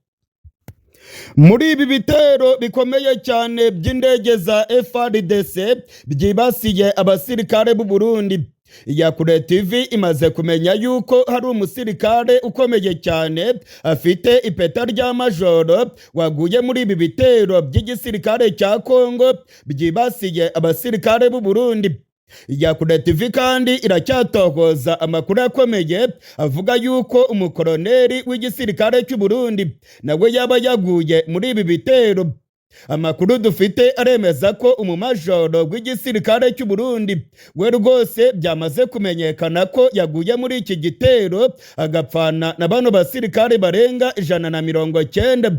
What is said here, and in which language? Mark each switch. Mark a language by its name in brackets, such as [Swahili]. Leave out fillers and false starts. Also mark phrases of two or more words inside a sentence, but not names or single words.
[Kinyarwanda] Muri ibi bitero bikomeye cyane by'indege za FARDC byibasiye abasirikare b'u Burundi, Iyakure TV imaze kumenya yuko hari umusirikare ukomeye cyane afite ipeta rya majoro waguye muri ibi bitero by'igisirikare cya Kongo byibasiye abasirikare b'u Burundi. Iyakure TV kandi iracyatohoza amakuru akomeye avuga yuko umukoloneli w'igisirikare cy'u Burundi nawe yaba yaguye muri ibi bitero. Amakuru dufite aremeza ko umumajoro w'igisirikare cy'u Burundi we rwose byamaze kumenyekana ko yaguye muri iki gitero agapfana na bano basirikare barenga 190.